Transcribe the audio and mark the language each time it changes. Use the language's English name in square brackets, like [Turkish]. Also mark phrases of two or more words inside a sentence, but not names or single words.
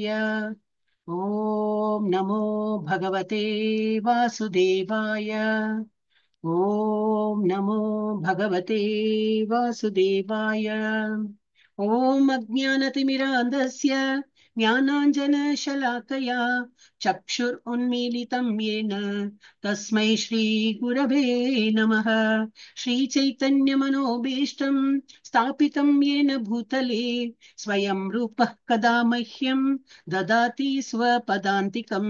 [Sanskrit] ओम् नमो भगवते वासुदेवाय. ओम् नमो भगवते वासुदेवाय. ओम् अज्ञानतिमिरान्धस्य ஞானாஞ்சனशलाकया चक्षुरुन्मीलितं येन तस्मै श्रीगुरवे नमः. श्रीचैतन्यमनोभीष्टं स्थापितं येन भूतले स्वयं रूपः कदा मह्यं ददाति स्वपदान्तिकम्.